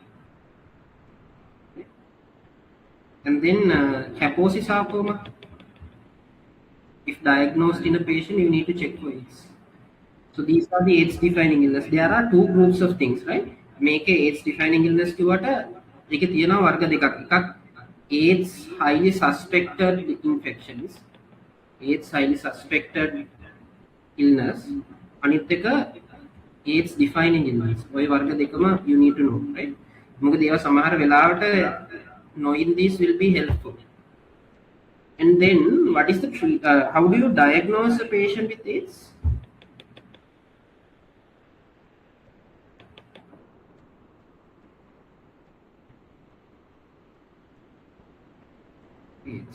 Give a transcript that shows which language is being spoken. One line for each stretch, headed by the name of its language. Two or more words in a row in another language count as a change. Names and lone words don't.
English: And then Kaposi sarcoma. If diagnosed in a patient, you need to check for AIDS. So these are the AIDS defining illness. There are two groups of things, right? Make a AIDS defining illness to what?
Sinhala: ඒක තියෙනවා වර්ග දෙකක්.
English: එකක් AIDS highly suspected infections. AIDS highly suspected illness.
Sinhala: අනිත් එක
English: AIDS defining illness.
Sinhala: ඔය වර්ග දෙකම
English: you need to know, right?
Sinhala: මොකද ඒවා සමහර වෙලාවට
English: knowing these will be helpful. And then what is the how do you diagnose a patient with AIDS? AIDS.